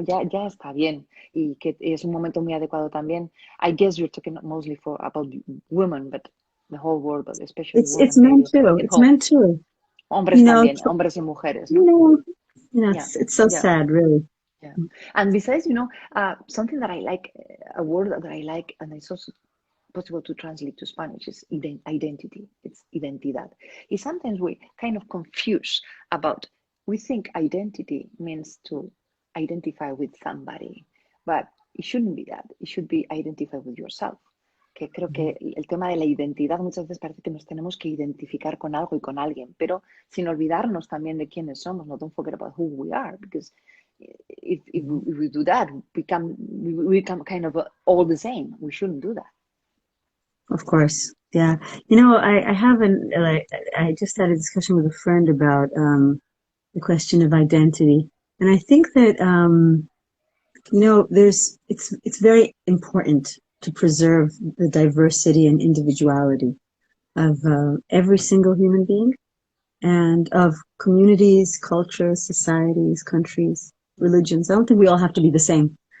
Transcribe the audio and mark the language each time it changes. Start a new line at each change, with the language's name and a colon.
Spanish: Ya está bien, y que es un momento muy adecuado también.
English: I guess you're talking mostly about women, but the whole world, but especially women. It's men too. It's men too.
Spanish: Hombres también, hombres y mujeres, ¿no?
English: It's so sad, really. Yeah. And besides, you know, something that I like, a word that I like, and it's also possible to translate to Spanish, is identity. It's identidad. And sometimes we kind of confuse about, we think identity means to identify with somebody, but it shouldn't be that. It should be identify with yourself.
Spanish: Que creo que el tema de la identidad muchas veces parece que nos tenemos que identificar con algo y con alguien, pero sin olvidarnos también de quiénes somos.
English: No, don't forget about who we are, because if we do that, we become kind of all the same. We shouldn't do that. Of course, yeah. You know, I just had a discussion with a friend about the question of identity, and I think that you know, it's very important to preserve the diversity and individuality of every single human being, and of communities, cultures, societies, countries, religions. I don't think we all have to be the same.